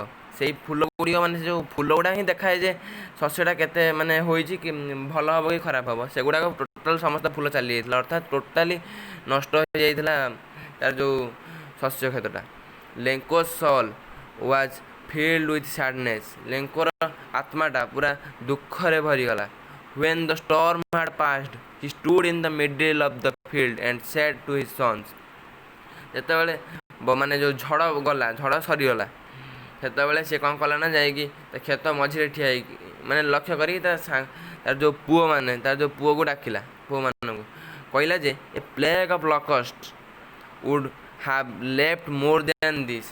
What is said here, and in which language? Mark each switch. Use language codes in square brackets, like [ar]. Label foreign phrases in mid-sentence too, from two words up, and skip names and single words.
[or] ସେଇ ଫୁଲ ଗୁଡ଼ିକ, ମାନେ ସେ ଯେଉଁ ଫୁଲ ଗୁଡ଼ା ହିଁ ଦେଖାଏ ଯେ ଶସ୍ୟଟା କେତେ ମାନେ ହୋଇଛି, କି ଭଲ ହେବ କି ଖରାପ ହେବ। ସେଗୁଡ଼ାକ ଟୋଟାଲ ସମସ୍ତ ଫୁଲ ଚାଲିଯାଇଥିଲା, ଅର୍ଥାତ୍ ଟୋଟାଲି ନଷ୍ଟ ହୋଇଯାଇଥିଲା ତାର ଯେଉଁ ଶସ୍ୟ କ୍ଷେତ୍ରଟା। [en] Lencho's soul was filled with sadness, [or] ଲେଙ୍କର ଆତ୍ମାଟା ପୁରା ଦୁଃଖରେ ଭରିଗଲା। [en] When the storm had passed, he stood in the middle of the field and said to his sons। [or] ଯେତେବେଳେ ମାନେ ଯେଉଁ ଝଡ଼ ଗଲା, ଝଡ଼ ସରିଗଲା, ସେତେବେଳେ ସେ କ'ଣ କଲା ନା ଯାଇକି ତା କ୍ଷେତ ମଝିରେ ଠିଆ ହେଇକି, ମାନେ ଲକ୍ଷ୍ୟ କରିକି ତାର ଯେଉଁ ପୁଅମାନେ, ତାର ଯେଉଁ ପୁଅକୁ ଡାକିଲା, ପୁଅମାନଙ୍କୁ କହିଲା ଯେ [en] A plague of locusts would have left more than this.